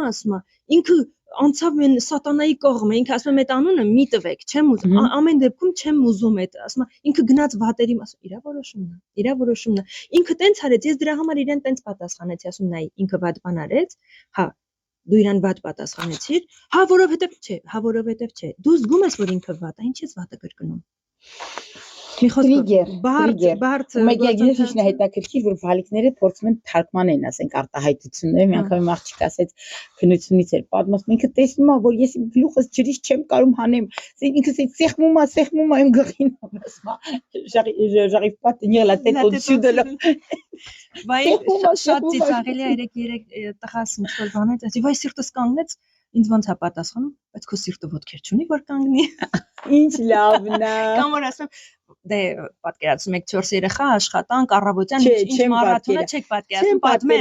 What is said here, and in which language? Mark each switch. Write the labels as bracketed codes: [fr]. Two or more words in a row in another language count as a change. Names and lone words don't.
[hy] ասում է, ինքը անցավ մեն սատանայի կողմը, ինքը ասում է այդ անունը մի տվեք, չեմ ուզում, ամեն դեպքում չեմ ուզում այդ, ասում է ինքը գնաց վատերի, ասում իրա որոշումն է, ինքը տենց արեց, ես դրա համար իրեն տենց պատասխանեցի, ասում նայ, ինքը վատ բան արեց, հա, դու իրան վատ պատասխանեցիր, հա, որովհետև չէ, դու զգում ես, որ ինքը վատ է, ինչ ես վատը կրկնում։ Մի խոսքով, բարդ մեկ եկես ինչն է հետաքրքիր, որ վալիկները փորձում են թարգմանեն, ասենք արտահայտությունները, մի անգամ իմ աղջիկ ասեց քնությունից էր պատմում, ինքը տեսնում է, որ ես իմ գլուխս ջրից չեմ կարող հանեմ, ինքս այդ սեղմում է իմ գլխին, ասում է, [fr] j'arrive pas à tenir la tête au-dessus de l'eau։ [hy] Վայ շատ ծիծաղելի է 3 տղաս ինչ որ բանեց, ասի վայ սիրտս կանգնեց, ինձ ոնց է պատասխանում, բայց քո սիրտը ոտքեր չունի որ կանգնի։ Ինչ լավն է։ Կամ որ ասում դե պատկերացնում եք 4 երեխա աշխատանք առավոտյան ինչ մարաթոնա չեք պատկերացնում